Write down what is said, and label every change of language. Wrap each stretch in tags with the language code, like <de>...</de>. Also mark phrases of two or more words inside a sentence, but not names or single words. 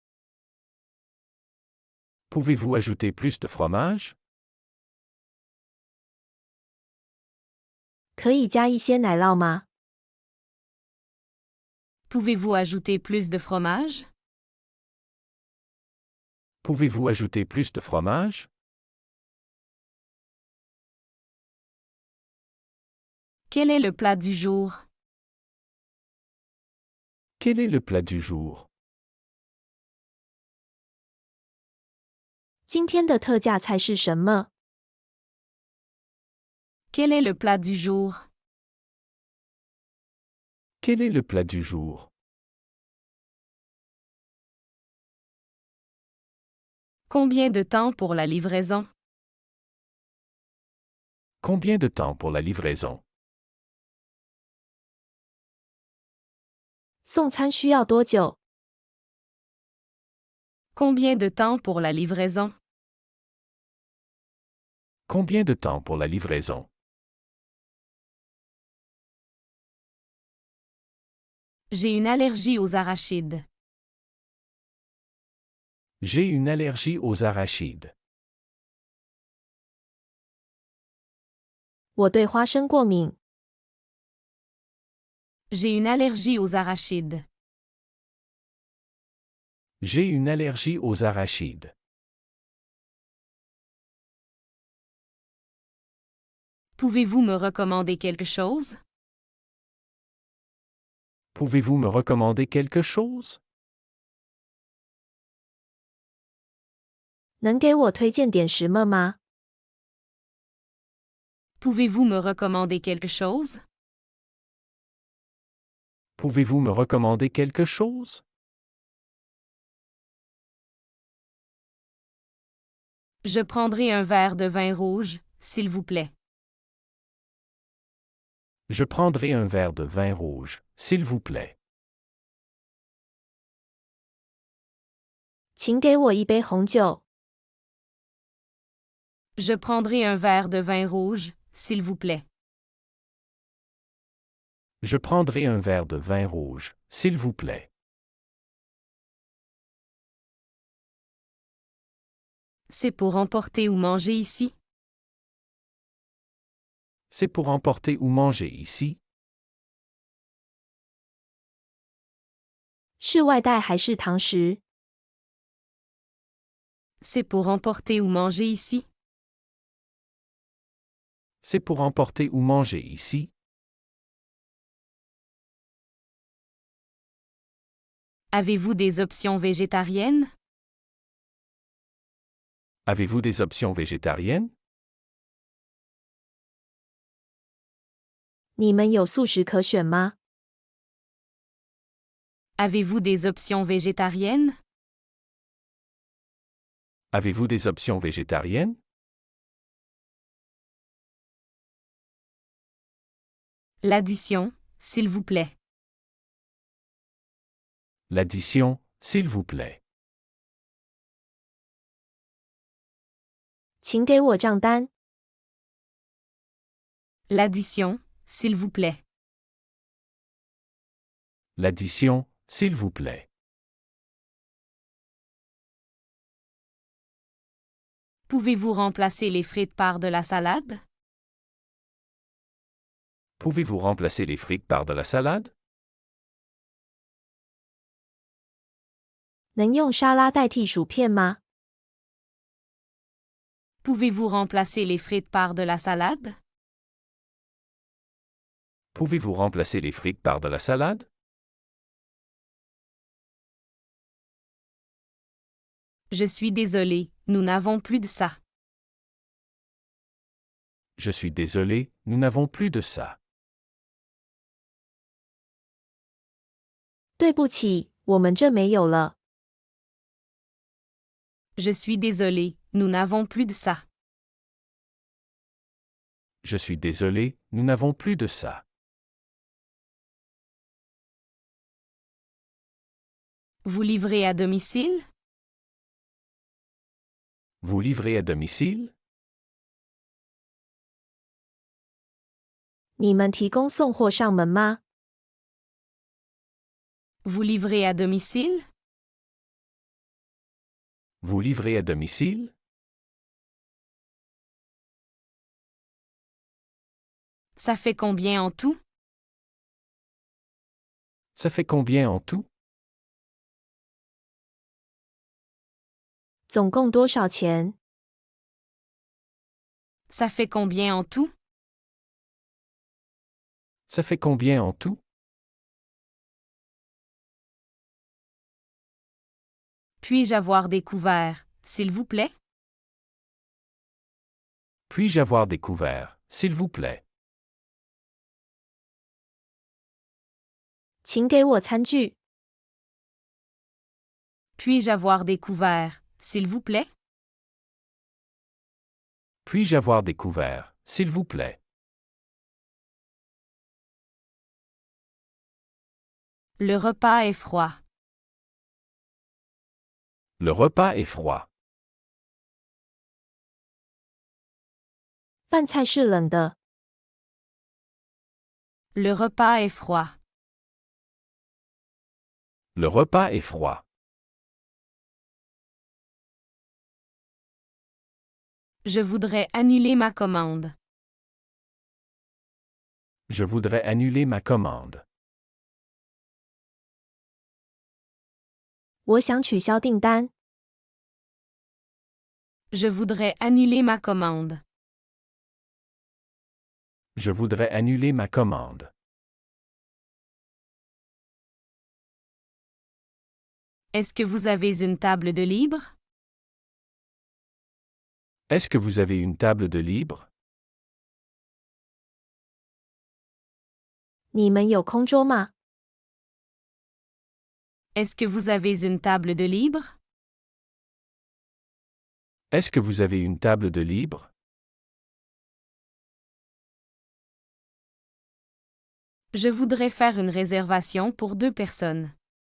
<fr>Pouvez-vous ajouter plus de fromage?</fr> <zh>可以加一些奶酪吗？</zh> <fr>Pouvez-vous ajouter plus de fromage? Pouvez-vous ajouter plus de fromage? Quel est le plat du jour? Quel est le plat du jour?</fr> <zh>今天的特价菜是什么？</zh> <fr>Quel est le plat du jour? Quel est le plat du jour? Combien de temps pour la livraison? Combien de temps pour la livraison?</fr> <zh>送餐需要多久？</zh> <fr>Combien de temps pour la livraison? Combien de temps pour la livraison? J'ai une allergie aux arachides. J'ai une allergie aux arachides.</fr> <zh>我对花生过敏。</zh> <fr>J'ai une allergie aux arachides. J'ai une allergie aux arachides. Pouvez-vous me recommander quelque chose? Pouvez-vous me recommander quelque chose?</fr> <zh>能给我推荐点什么吗？</zh> <fr>Pouvez-vous me recommander quelque chose? Pouvez-vous me recommander quelque chose? Je prendrai un verre de vin rouge, s'il vous plaît. Je prendrai un verre de vin rouge, s'il vous plaît.</fr> <zh>请给我一杯红酒。</zh> <fr>Je prendrai un verre de vin rouge, s'il vous plaît. Je prendrai un verre de vin rouge, s'il vous plaît. C'est pour emporter ou manger ici? C'est pour emporter ou manger ici?</fr> <zh>是外带还是堂食？</zh> <fr>C'est pour emporter ou manger ici? C'est pour emporter ou manger ici? Avez-vous des options végétariennes? Avez-vous des options végétariennes?</fr> <zh>你们有素食可选吗？</zh> <fr>Avez-vous des options végétariennes? Avez-vous des options végétariennes? L'addition, s'il vous plaît. L'addition, s'il vous plaît.</fr> <zh>请给我账单。</zh> <fr>L'addition, s'il vous plaît. L'addition, s'il vous plaît. Pouvez-vous remplacer les frites par de la salade? Pouvez-vous remplacer les frites par de la salade?</fr> <zh>能用沙拉代替薯片吗？</zh> <fr>Pouvez-vous remplacer les frites par de la salade? Pouvez-vous remplacer les frites par de la salade? Je suis désolé, nous n'avons plus de ça. Je suis désolé, nous n'avons plus de ça.</fr> <zh>对不起，我们这没有了。</zh> <fr>Je suis désolé, nous n'avons plus de ça. Je suis désolé, nous n'avons plus de ça. Vous livrez à domicile? Vous livrez à domicile?</fr> <zh>你们提供送货上门吗？</zh> <fr>Vous livrez à domicile? Vous livrez à domicile? Ça fait combien en tout? Ça fait combien en tout?</fr> <zh>总共多少钱？</zh> <fr>Ça fait combien en tout? Ça fait combien en tout? Puis-je avoir des couverts, s'il vous plaît? Puis-je avoir des couverts, s'il vous plaît?</fr> <zh>请给我餐具。</zh> <fr>Puis-je avoir des couverts, s'il vous plaît? Puis-je avoir des couverts, s'il vous plaît? Le repas est froid. Le repas est froid.</fr> <zh>饭菜是冷的。</zh> <fr>Le repas est froid. Le repas est froid. Je voudrais annuler ma commande. Je voudrais annuler ma commande.</fr> <zh>我想取消订单。</zh> <fr>Je voudrais annuler ma commande. Je voudrais annuler ma commande. Est-ce que vous avez une table de libre? Est-ce que vous avez une table de libre?</fr> <zh>你们有空桌吗？</zh> <fr>Est-ce que vous avez une table de libre? Est-ce que vous avez une table de libre? Je voudrais faire une réservation pour 2 personnes.</fr>